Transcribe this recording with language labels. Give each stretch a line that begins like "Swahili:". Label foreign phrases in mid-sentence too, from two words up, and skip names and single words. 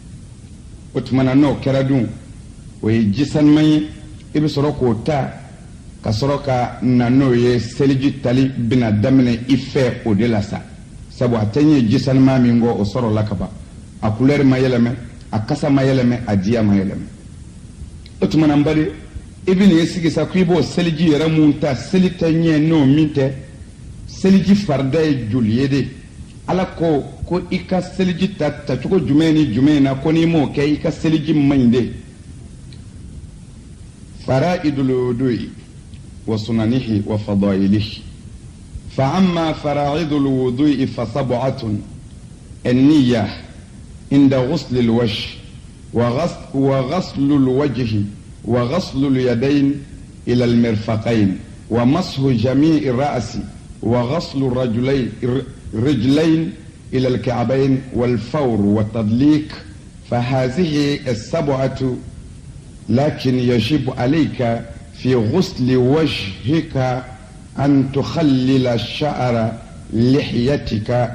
Bambara: o tuma na n'o kɛra dun o ye ji sanuman ye i bɛ sɔrɔ k'o ta ka sɔrɔ ka na n'o ye seliji tali bɛna daminɛ i fɛ o de la sa sabu a tɛ ɲɛ ji sanuman min kɔ o sɔrɔla ka ban a couleur ma yɛlɛmɛ a kasa ma yɛlɛmɛ a diya ma yɛlɛmɛ o tuma na n bali i bɛ n'i sigi sa ko i b'o seliji yɛrɛ mun ta seli tɛ ɲɛ n'o min tɛ seliji farida ye joli ye de ala ko i ka seliji ta tacogo jumɛn ni jumɛn na ko n'i m'o kɛ i ka seliji man ɲi de
Arabic: فرائض الوضوء وسننه وفضائله فأما فرائض الوضوء فسبعة النية عند غسل الوجه وغسل الوجه وغسل اليدين إلى المرفقين ومسح جميع الرأس وغسل الرجلين إلى الكعبين والفور والتدليك فهذه السبعة لكن يجب عليك في غسل وجهك أن تخلل الشعر لحيتك